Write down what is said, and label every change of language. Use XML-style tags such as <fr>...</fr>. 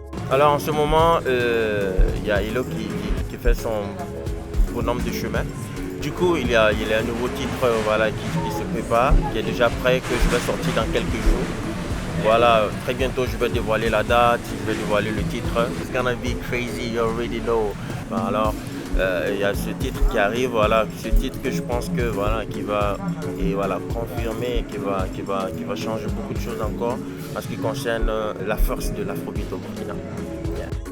<fr>Alors en ce moment, il y a Hilo qui fait son bonhomme de chemin. Du coup, il y a un nouveau titre voilà, qui se prépare, qui est déjà prêt, que je vais sortir dans quelques jours. Voilà, très bientôt je vais dévoiler la date, je vais dévoiler le titre.</fr> <en>It's gonna be crazy, you already know.</en> <fr>Alors, il y a ce titre qui arrive, voilà, ce titre que je pense que voilà, qui va confirmer, qui va changer beaucoup de choses encore en ce qui concerne la force de l'afrobeat au Burkina. Yeah.</fr>